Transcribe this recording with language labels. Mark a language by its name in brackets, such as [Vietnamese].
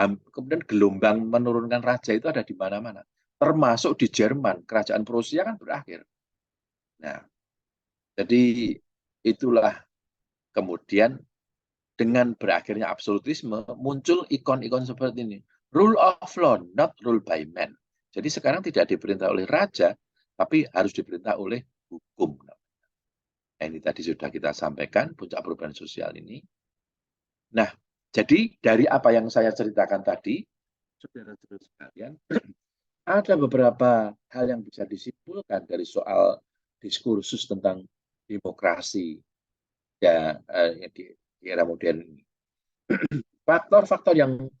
[Indonesian] Kemudian gelombang menurunkan raja itu ada di mana-mana, termasuk di Jerman, kerajaan Prusia kan berakhir. Nah, jadi itulah kemudian dengan berakhirnya absolutisme muncul ikon-ikon seperti ini. [English] Rule of law, not rule by man. [Indonesian] Jadi sekarang tidak diperintah oleh raja, tapi harus diperintah oleh hukum. Nah, ini tadi sudah kita sampaikan, puncak perubahan sosial ini. Nah, jadi dari apa yang saya ceritakan tadi, saudara-saudara sekalian, ada beberapa hal yang bisa disimpulkan dari soal diskursus tentang demokrasi ya, di era modern ini. Faktor-faktor yang